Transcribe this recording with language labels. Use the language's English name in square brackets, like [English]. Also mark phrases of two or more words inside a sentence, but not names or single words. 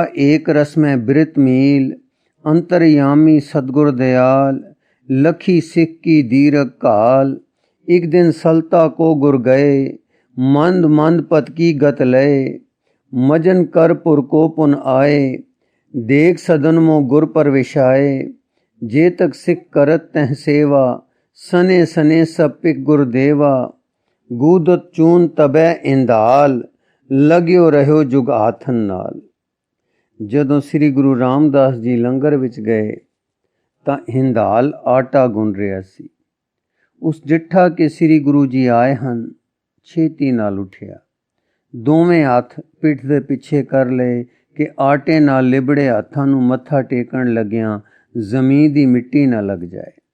[Braj] एक रस में बिरत मील, अंतरयामी सतगुर दयाल, लखी सिख की दीरघ काल, एक दिन सलता को गुर गए, मंद मंद पत की गत लय, मजन कर पुर को पुन आए, देख सदन मो गुर परविशाए, जे तक सिख करत तह सेवा, सने सने सब पिक गुरदेवा, गूदत चून तबै इंदाल, लग्यो रहो जुग आथन नाल। [Punjabi] ਜਦੋਂ ਸ੍ਰੀ ਗੁਰੂ ਰਾਮਦਾਸ ਜੀ ਲੰਗਰ ਵਿੱਚ ਗਏ ਤਾਂ ਹਿੰਦਾਲ ਆਟਾ ਗੁੰਨ ਰਿਹਾ ਸੀ। ਉਸ ਜਿੱਠਾ ਕਿ ਸ੍ਰੀ ਗੁਰੂ ਜੀ ਆਏ ਹਨ, ਛੇਤੀ ਨਾਲ ਉੱਠਿਆ, ਦੋਵੇਂ ਹੱਥ ਪਿੱਠ ਦੇ ਪਿੱਛੇ ਕਰ ਲਏ ਕਿ ਆਟੇ ਨਾਲ ਲਿਬੜੇ ਹੱਥਾਂ ਨੂੰ ਮੱਥਾ ਟੇਕਣ ਲੱਗਿਆਂ ਜ਼ਮੀਨ ਦੀ ਮਿੱਟੀ ਨਾ ਲੱਗ ਜਾਏ।